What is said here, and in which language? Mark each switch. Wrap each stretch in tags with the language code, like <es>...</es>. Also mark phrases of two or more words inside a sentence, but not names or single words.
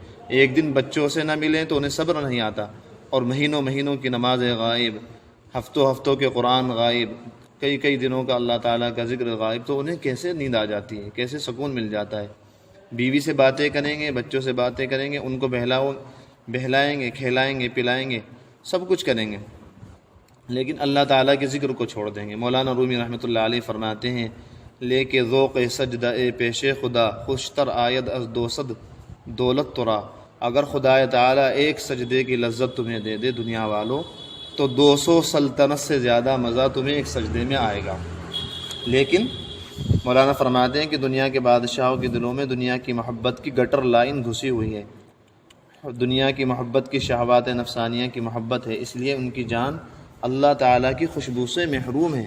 <ur>ایک دن بچوں سے نہ ملیں تو انہیں صبر نہیں آتا، اور مہینوں مہینوں کی نمازیں غائب، ہفتوں کے قرآن غائب، کئی دنوں کا اللہ تعالیٰ کا ذکر غائب، تو انہیں کیسے نیند آ جاتی ہے، کیسے سکون مل جاتا ہے؟ بیوی سے باتیں کریں گے، بچوں سے باتیں کریں گے، ان کو بہلائیں گے، کھلائیں گے، پلائیں گے، سب کچھ کریں گے، لیکن اللہ تعالیٰ کے ذکر کو چھوڑ دیں گے۔ مولانا رومی رحمۃ اللہ علیہ فرماتے ہیں،</ur> <fa>لے کے ذوق سجدہ پیش خدا، خوشتر آید از 200 دولت ترا۔</fa> <ur>اگر خدا تعالیٰ ایک سجدے کی لذت تمہیں دے دے دنیا والوں، تو 200 سلطنت سے زیادہ مزہ تمہیں ایک سجدے میں آئے گا۔ لیکن مولانا فرماتے ہیں کہ دنیا کے بادشاہوں کے دلوں میں دنیا کی محبت کی گٹر لائن گھسی ہوئی ہے، دنیا کی محبت کی شہوات نفسانیہ کی محبت ہے، اس لیے ان کی جان اللہ تعالیٰ کی خوشبو سے محروم ہے۔</ur>